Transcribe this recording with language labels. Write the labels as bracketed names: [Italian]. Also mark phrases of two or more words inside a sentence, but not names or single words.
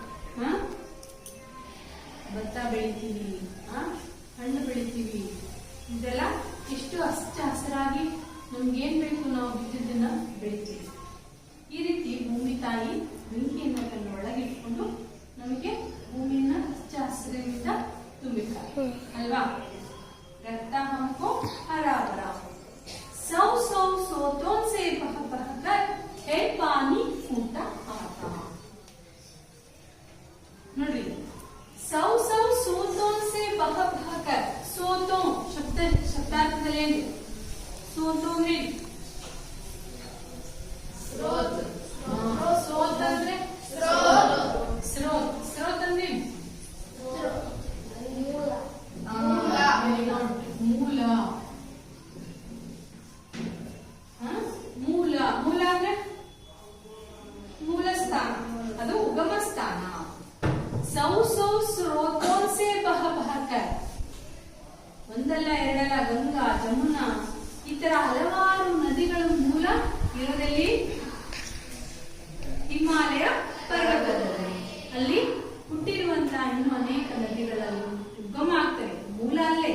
[Kannada] ಭತ್ತ ಬೆಳಿತೀವಿ, ಹಣ್ಣು ಬೆಳಿತೀವಿ, ಇದೆಲ್ಲ ಎಷ್ಟು ಹಚ್ಚ ಹಸಿರಾಗಿ ನಮ್ಗೇನ್ ಬೇಕು ನಾವು ಬಿದ್ದಿದ್ದನ್ನ ಬೆಳಿತೀವಿ. ಈ ರೀತಿ ಭೂಮಿ ತಾಯಿ ಬೆಂಕಿಯನ್ನ ತನ್ನ ಒಳಗೆ ಇಟ್ಕೊಂಡು ನಮಗೆ ಭೂಮಿಯನ್ನ ಹಚ್ಚ ಹಸಿರಿನಿಂದ ತುಂಬಿದ್ದಾರೆ ಅಲ್ವಾ. [Hindi] रखता हमको हरा भरा, सौ सौ सोतों से बह बहकर है पानी फूटा आता. [Kannada] ನೋಡ್ರಿ, [Hindi] सौ सौ सोतों से बह बहकर, [Kannada] सोतों ಶಬ್ದಾರ್ಥದಲ್ಲಿ ಏನು? ಸೋತೋ ಅಂದ್ರೆ ಸ್ರೋತ್, ಸ್ರೋತ್ ಅಂದ್ರೆ ಸ್ರೋತ್, ಸ್ರೋತ್ ಅಂದ್ರೆ ಮೂಲ, ಮೂಲ, ಮೂಲ ಅಂದ್ರೆ ಮೂಲ ಸ್ಥಾನ, ಅದು ಉಗಮ ಸ್ಥಾನ. [Hindi] सौ सौ स्रोतों से बह बहकर, [Kannada] ಒಂದಲ್ಲ ಎರಡಲ್ಲ, ಗಂಗಾ, ಜಮುನಾ, ಈ ತರ ಹಲವಾರು ನದಿಗಳ ಮೂಲ ಇರೋದಲ್ಲಿ ಹಿಮಾಲಯ ಪರ್ವತದಲ್ಲಿ. ಅಲ್ಲಿ ಹುಟ್ಟಿರುವಂತಹ ಇನ್ನು ಅನೇಕ ನದಿಗಳಲ್ಲಿ ಉಗಮ ಆಗ್ತವೆ, ಮೂಲ ಅಲ್ಲೇ.